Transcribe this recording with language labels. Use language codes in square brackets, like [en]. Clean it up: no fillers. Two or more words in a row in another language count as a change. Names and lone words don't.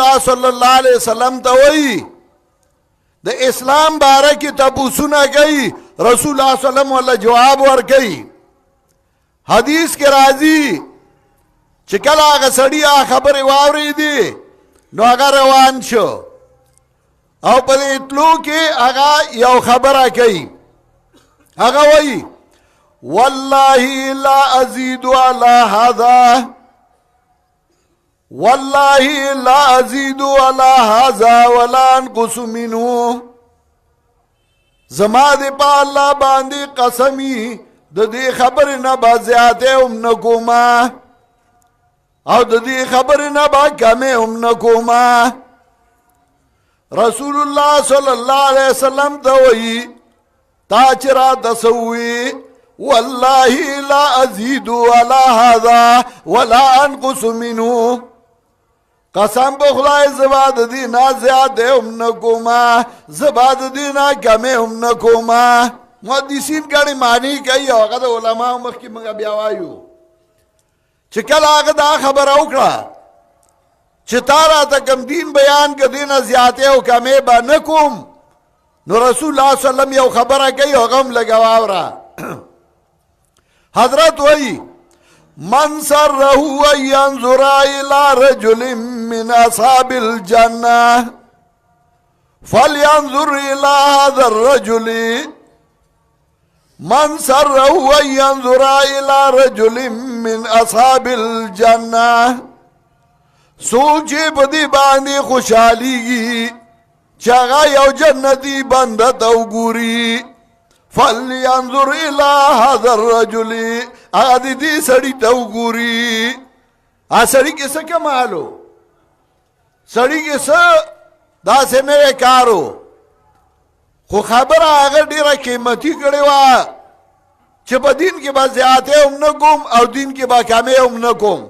[ps] الله [ar] صلی الله علیه وسلم [ps] ته وایي د اسلام باره کې تپوسونه کوي رسول الله [ar] صلی الله علیه وسلم [ps] جواب ورکوي حدیث کې راځي چې کله هغه سړی خبرې واورېدې نو هغه روان شو او په دې تلو کې هغه یو خبره کوي هغه وایي [ar] والله لا ازيد على هذا والله لا ازيد على هذا ولا انقص منه [ps] زما دې په الله باندې قسمی د دې خبرې نه به زیاتې هم نه کومه او د دې خبرې نه به کمې هم نه کومه. رسول الله [ar] صلی الله علیه وسلم [ps] ته وایي تا چې راته څه ووایي [ar] والله لا ازید علی هذا ولا انقص منه، [ps] قسم په خدای زبا د دې نه زیاتې هم نه کومه زبا د دې نه کمې هم نه کومه. محدثین ګڼې معنی کوي او هغه د علماو مخکې موږ بیا وایو چې کله هغه دا خبره وکړه چې تا راته کوم دین بیان که دې نه زیاتې او کمې به نه کوم، نو رسول الله [ar] صلی الله علیه وسلم [ps] یو خبره کوي او هغه هم لږه واوره. حضرت وایي [ar] من سره ان ينظر الى رجل من اصحاب الجنه فلينظر الى هذا الرجل، من سره ان ينظر الى رجل من اصحاب الجنه، [ps] سوچ بدی باندې خوشحالیږي چې هغه یو جنتی بنده ته وګوري، [ar] فلینظر الی هذا الرجل، [ps] هغه دې سړي ته وګوري. سړي کې څه کمالو، سړي کې څه داسې نوی کارو، خو خبره هغه ډیره قیمتي کړې وه چې په دین کې به زیاتې هم نه کوم او دین کې به کمې هم نه کوم.